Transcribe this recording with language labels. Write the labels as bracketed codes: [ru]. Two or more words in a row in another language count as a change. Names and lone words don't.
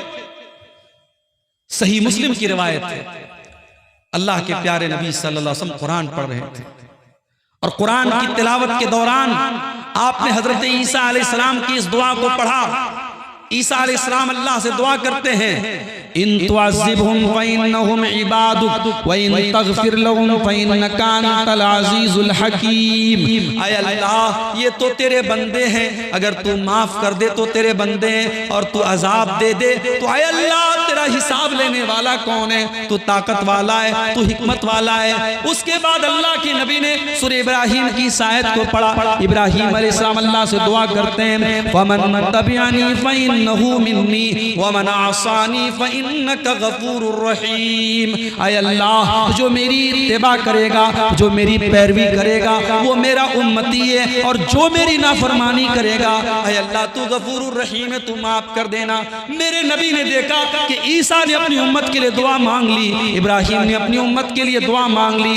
[hi] सही मुस्लिम की रिवायत है, अल्लाह के प्यारे नबी [ar] صلى الله عليه وسلم [hi] कुरान पढ़ रहे थे, और कुरान की तिलावत के दौरान आपने हजरत ईसा अलैहिस्सलाम की इस दुआ को पढ़ा। ईसा अलैहिस्सलाम अल्लाह से दुआ करते हैं, [ar] إن تعذبهم فإنهم عبادك وإن تغفر لهم فإنك أنت العزيز الحكيم. [hi] आय अल्लाह, ये तो तेरे बंदे हैं, अगर तू माफ कर दे तो तेरे बंदे हैं, और तू अजाब दे दे तो आय अल्लाह तेरा हिसाब लेने वाला कौन है? तू ताकत वाला है, तू हिकमत वाला है। उसके बाद अल्लाह के नबी ने सूरह इब्राहिम की इस आयत को पढ़ा। इब्राहिम अलैहिस्सलाम अल्लाह से दुआ करते हैं, [ar] فمن تبعني فإنه مني ومن عصاني فإنك غفور رحيم. [hi] आय अल्लाह, जो मेरी इत्तिबा करेगा, जो मेरी पैरवी करेगा, वो मेरा उम्मती है, और जो मेरी नाफरमानी करेगा, आय अल्लाह तू [ar] غفور رحيم [hi] है, तू माफ कर देना। मेरे नबी ने देखा कि ईसा ने अपनी उम्मत के लिए दुआ मांग ली, इब्राहिम ने अपनी उम्मत के लिए दुआ मांग ली।